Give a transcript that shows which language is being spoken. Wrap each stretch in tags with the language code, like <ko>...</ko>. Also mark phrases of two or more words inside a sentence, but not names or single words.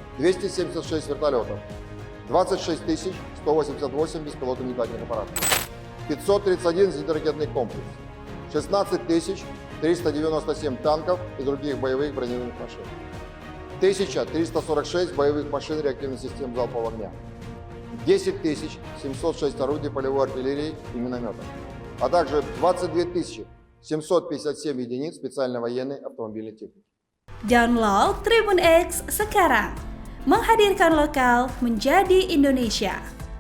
<ru>276 вертолетов, 26 188 беспилотных летательных аппаратов, 531 зенитно-ракетный комплекс, 16 397 танков и других боевых бронированных машин, 1346 боевых машин реактивных систем залпового огня, 10 706 орудий полевой артиллерии и минометов, а также 22 757 единиц специальной военной автомобильной техники.</ru> <id>Download Tribun X sekarang, menghadirkan lokal menjadi Indonesia.</id>